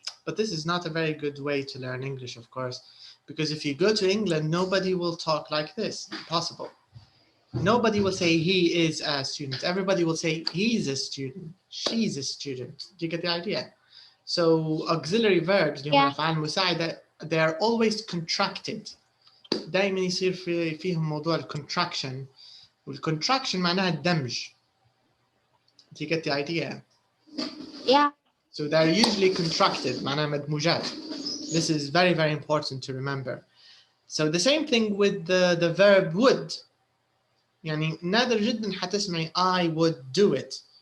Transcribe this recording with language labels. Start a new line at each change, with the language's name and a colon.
English: But this is not a very good way to learn English, of course, because if you go to England, nobody will talk like this. Impossible. Nobody will say he is a student. Everybody will say he's a student, she's a student. Do you get the idea? So auxiliary verbs, they are always contracted.
Arabic: دائما يصير فيهم موضوع الكونتراكشن والكونتراكشن معناها الدمج.
English: Do you get the idea? Yeah. So they're usually contracted
Arabic: معناها مدموجات.
English: This is very, very important to remember. So the same thing with the verb would.
Arabic: يعني نادر جدا حتسمعي
English: I would do it.